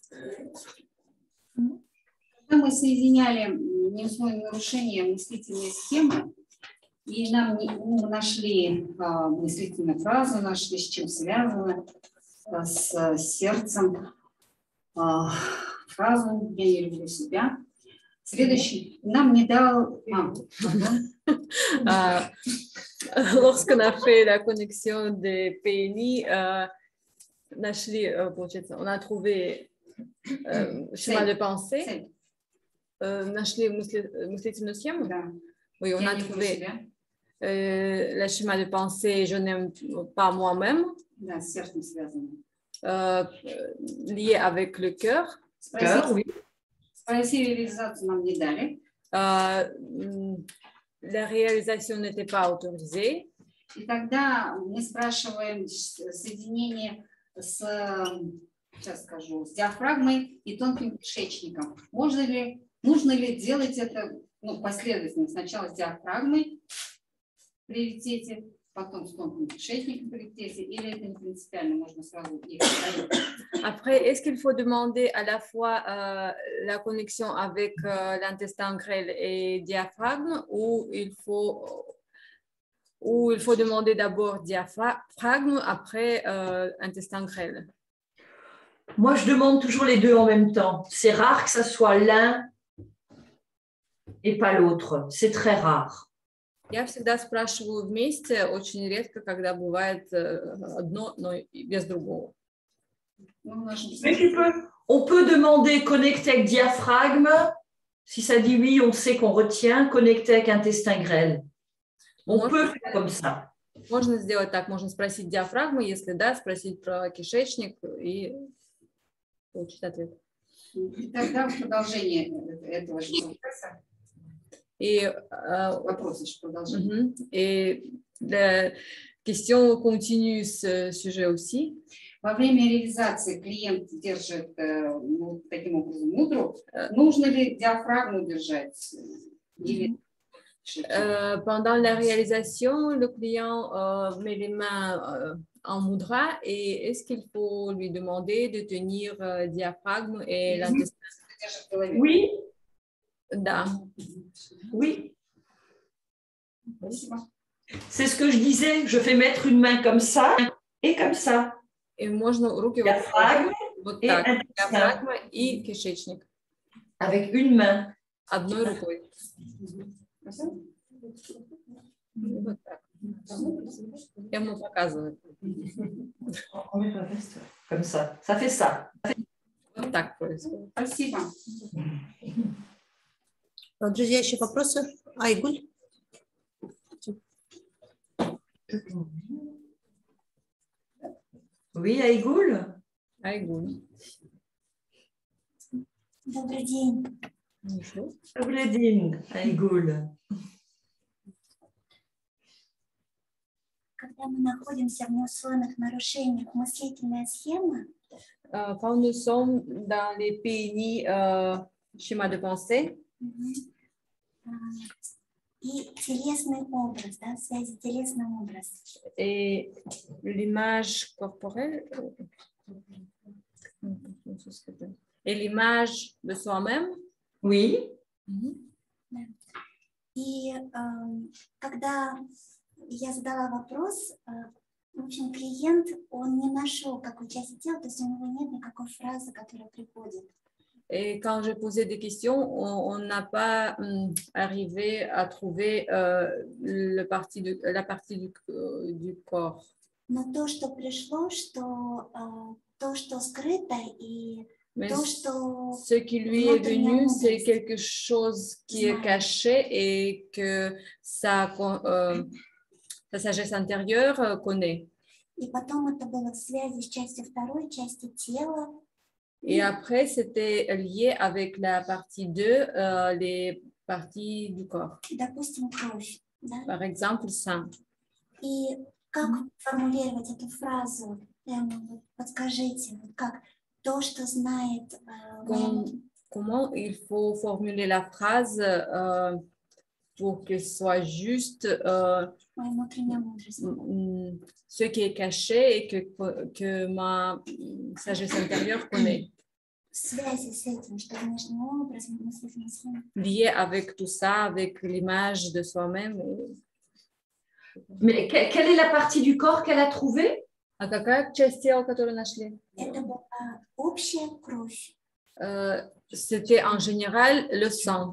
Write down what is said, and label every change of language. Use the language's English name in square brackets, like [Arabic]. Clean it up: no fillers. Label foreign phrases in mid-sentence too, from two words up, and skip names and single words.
[Russian] Когда мы соединяли неусловные нарушения мыслительной схемы, и мы нашли мыслительную фразу, нашли, с чем связано, с сердцем, фразу «Я не люблю себя». Следующий нам не дал... [French] Lorsqu'on a fait la connexion des PNI, on a trouvé schéma de pensée, [Russian] нашли мыслительную схему. [French] Oui, on a trouvé le schéma de pensée «Je n'aime pas moi-même», lié avec le cœur. Oui. La réalisation n'était pas autorisée. [Russian] И тогда мы спрашиваем соединение с, сейчас скажу, с диафрагмой и тонким кишечником. Нужно ли делать это последовательно? Сначала с диафрагмой в приоритете, потом с тонким кишечником в приоритете, или это не принципиально, можно сразу их ставить? [French] Après, est-ce qu'il faut demander à la fois la connexion avec l'intestin grêle et diaphragme ou il faut demander d'abord diaphragme, après intestin grêle? Moi, je demande toujours les deux en même temps. C'est rare que ça soit l'un et pas l'autre. C'est très rare. [Russian] Я всегда спрашиваю вместе, очень редко, когда бывает одно, но без другого. [French] Mais on peut demander connecter avec diaphragme. Si ça dit oui, on sait qu'on retient. Connecter avec intestin grêle. On peut faire comme ça. [Russian] Можно сделать так. Можно спросить диафрагму, если да, спросить про кишечник и получить ответ. И тогда в продолжение этого же процесса. Вопросы, что продолжение. [French] Et la question continue ce sujet aussi. [Russian] Во время реализации клиент держит таким образом мудру. Нужно ли диафрагму держать? Или... [French] Pendant la réalisation, le client met les mains en mudra et est-ce qu'il faut lui demander de tenir diaphragme et l'intestin? Oui. [Russian] Да. [French] Oui. C'est ce que je disais. Je fais mettre une main comme ça et comme ça. [Russian] И можно руки вот так. Диафрагма и кишечник. [French] Avec une main. [Russian] Одной рукой. Вот так. Я ему показываю. [French] Comme ça. Ça fait ça. [Russian] Вот так происходит. Спасибо. Друзья, еще вопросы? Айгуль? [French] Oui, Айгуль. Айгуль. [Russian] Добрый день. Добрый день, Айгуль. Когда мы находимся в неусловных нарушениях, мыслительная схема. [French] Quand nous sommes dans les PNI, schéma de pensée. [Russian] И телесный образ, да, в связи телесный образ. [French] Et l'image corporelle. Et l'image de soi-même. Oui. [Russian] И когда я задала вопрос, в общем, клиент, он не нашел, какую часть тела, то есть у него нет никакой фразы, которая приходит. [French] Et quand j'ai posé des questions, on n'a pas arrivé à trouver la partie du corps. [Russian] Но то, что пришло, что то, что скрыто, и [French] Mais [Russian] То, что [French] ce qui lui est venu, c'est quelque chose qui est caché et que sa sagesse intérieure connaît. [Russian] и потом это было в связи с частью второй, части тела. [French] Et après, c'était lié avec la partie 2, les parties du corps. [Russian] Допустим, кровь. Да? [French] Par exemple, sang. [Russian] И как формулировать эту фразу? Вот подскажите, вот как то, что знает [French] Comment il faut formuler la phrase pour qu'elle soit juste [Russian] моя внутренняя мудрость. [French] Ce qui est caché et que ma sagesse intérieure connaît. [Russian] В связи с этим, что внешний образ, мысли, смыслы. [French] Lié avec tout ça, avec l'image de soi-même. Mais quelle est la partie du corps qu'elle a trouvée? [Russian] А какая часть тела, которую нашли? Это была общая кровь. [French] C'était en général le sang.